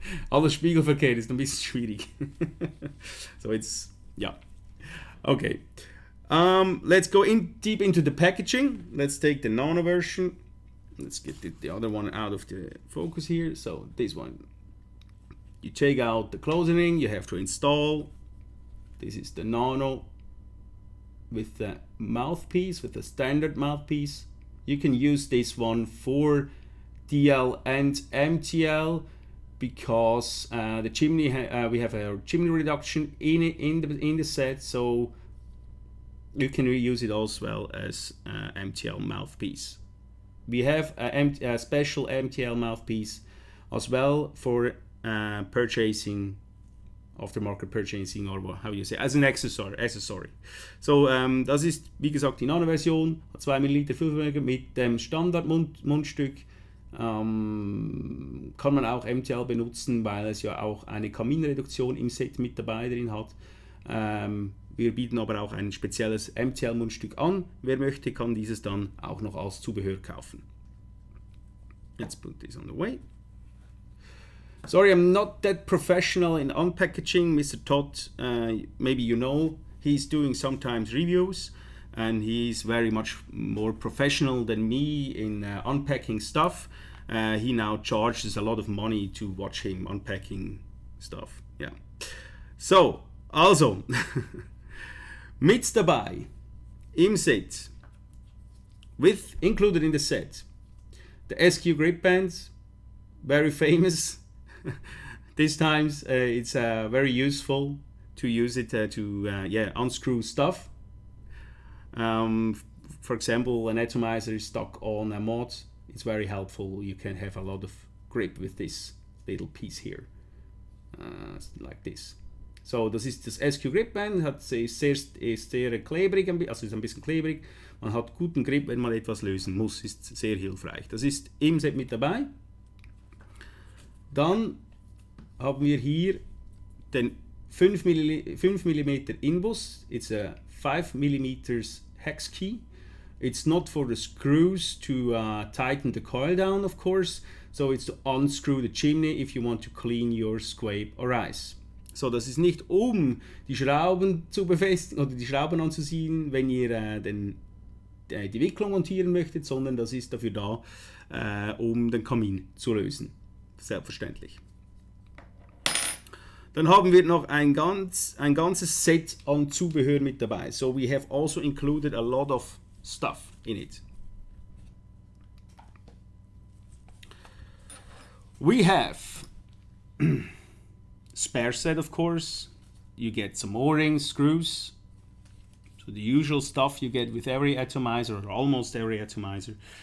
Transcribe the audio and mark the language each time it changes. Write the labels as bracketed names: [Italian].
[German] Alles spiegelverkehrt ist ein bisschen schwierig. [English] So it's, yeah. Okay. Let's go deep into the packaging. Let's take the Nano version. Let's get the other one out of the focus here. So this one. You take out the closing ring, you have to install. This is the Nano with the mouthpiece, with the standard mouthpiece. You can use this one for DL and MTL because the chimney we have a chimney reduction in the set, so you can reuse it as well as MTL mouthpiece. We have a special MTL mouthpiece as well for purchasing Aftermarket Purchasing oder how you say, as an accessory. [German] So, das ist wie gesagt die Nano-Version, 2 ml Füllvermögen mit dem Standard-Mundstück. Kann man auch MTL benutzen, weil es ja auch eine Kaminreduktion im Set mit dabei drin hat. Wir bieten aber auch ein spezielles MTL-Mundstück an. Wer möchte, kann dieses dann auch noch als Zubehör kaufen. [English] Let's put this on the way. Sorry, I'm not that professional in unpackaging. Mr. Todd, maybe you know, he's doing sometimes reviews and he's very much more professional than me in unpacking stuff. He now charges a lot of money to watch him unpacking stuff. Yeah. So, [German] also, mit dabei im Set, [English] included in the set, the SQ grip bands, very famous. These times it's very useful to use it to unscrew stuff. For example, an atomizer is stuck on a mod. It's very helpful. You can have a lot of grip with this little piece here, like this. [German] So, das ist das SQ Grip Band, ist sehr klebrig, also ist ein bisschen klebrig. Man hat guten Grip, wenn man etwas lösen muss, ist sehr hilfreich. Das ist im Set mit dabei. Dann haben wir hier den 5 mm Inbus. [English] It's a 5 mm hex key. It's not for the screws to tighten the coil down, of course. So it's to unscrew the chimney if you want to clean your SQuape or ice. [German] So, das ist nicht um die Schrauben zu befestigen oder die Schrauben anzuziehen, wenn ihr die Wicklung montieren möchtet, sondern das ist dafür da, um den Kamin zu lösen. Selbstverständlich. Dann haben wir noch ein ganzes Set an Zubehör mit dabei. [English] So we have also included a lot of stuff in it. We have spare set, of course. You get some O-rings, screws. So the usual stuff you get with every atomizer, or almost every atomizer.